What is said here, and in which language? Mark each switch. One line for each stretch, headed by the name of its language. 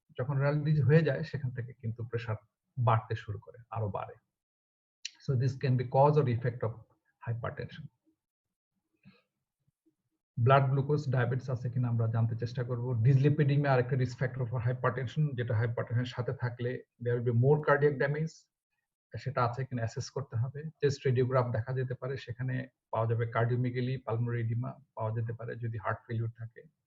Bangla: যখন renal disease হয়ে যায় সেখান থেকে কিন্তু প্রেসার বাড়তে শুরু করে, আরো বাড়ে।
English: So this can be cause or effect of hypertension.
Bangla: Blood glucose, diabetes আছে কিনা আমরা জানতে চেষ্টা করব। ডিসলিপিডিমিয়া আরেকটা রিস্ক ফ্যাক্টর ফর হাইপারটেনশন, যেটা হাইপারটেনশনের সাথে থাকলে
English: there will be more cardiac damage,
Bangla: সেটা আছে কিনা অ্যাসেস করতে হবে। চেস্ট রেডিওগ্রাফ দেখা যেতে পারে, সেখানে পাওয়া যাবে কার্ডিওমেগালি, পালমোনারি এডিমা পাওয়া যেতে পারে যদি হার্ট ফেলিউর থাকে।